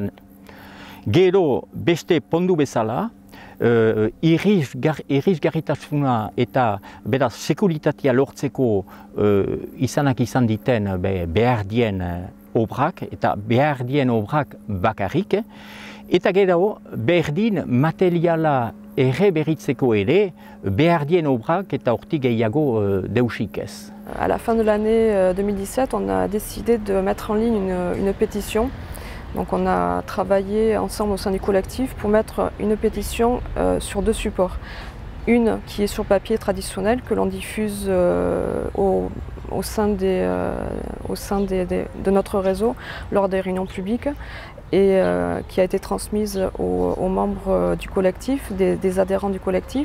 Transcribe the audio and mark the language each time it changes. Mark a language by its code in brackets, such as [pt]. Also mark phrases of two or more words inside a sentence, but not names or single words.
[eu] Gero beste pondu bezala, irisgarritasuna eta beraz sekuritatea lortzeko izanak izan diten behar dien obrak eta behar dien obrak bakarrik, eta gero berdin materiala erreberritzeko ere behar dien obrak eta hortik gehiago deusik ez. [fr] À la fin de l'année 2017, on a décidé de mettre en ligne une pétition. Donc on a travaillé ensemble au sein du collectif pour mettre une pétition sur deux supports. Une qui est sur papier traditionnel que l'on diffuse au sein de notre réseau lors des réunions publiques et qui a été transmise aux membres du collectif, des adhérents du collectif.